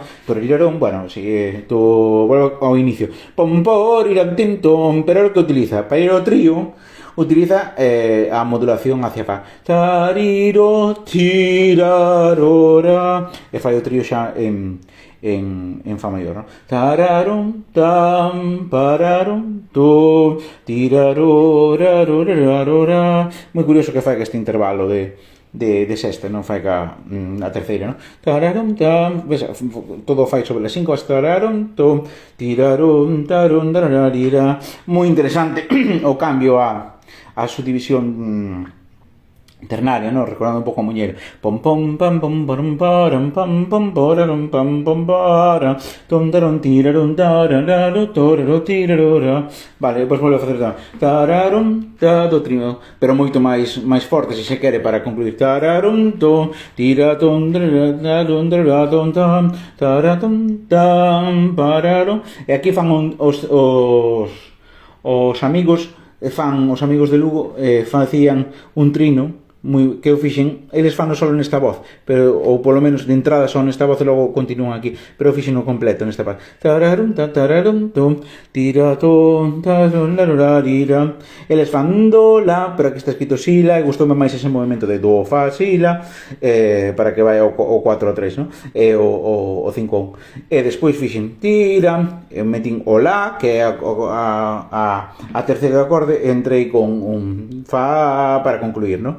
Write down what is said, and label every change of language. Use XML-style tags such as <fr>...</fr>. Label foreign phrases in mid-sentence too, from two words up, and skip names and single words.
<gl>Torirarón, bueno, sigue, volvo ao inicio. Pompor, irantintom, pero o que utiliza? Para ir ao trío, utiliza a modulación hacia fa. Tariro, tirarora. E fai o trío xa en fa maior, ¿no? Tararon, tam, pararon, to, tirarorarorarora. Moi curioso que fai que este intervalo de sexta, non fai a terceira, non? Tararon, tam, ves, todo fai sobre las 5, tararon, tom, tiraron, taron, tarararira. Moi interesante o cambio a subdivisión ternaria, ¿no? Recordando un pouco a muñeira. Pom pom pam pom param param pam pom pararam pam pom para tom taron tiraron tarararo toraro tirarora. Vale, depois volve a facer tararon do trino, pero moito máis forte, se se quere, para concluir. Tararon to tiraton tararon taraton tam taraton tam pararon. E aquí fan os amigos os amigos de Lugo facían un trino que eu fixen, eles fan solo nesta voz, pero ou polo menos de entrada son nesta voz e logo continúan aquí, pero eu fixen o completo nesta parte. Tararum tararum tom tiraton taron larorarira. Eles fan do la, pero aquí está escrito si la, e gustoume máis ese movimento de do fa si la, para que vai o 4 o 3, no? E o 5 1. E despois fixen tira, e metín o la, que é a terceiro acorde, e entrei con un fa para concluir, no?</gl>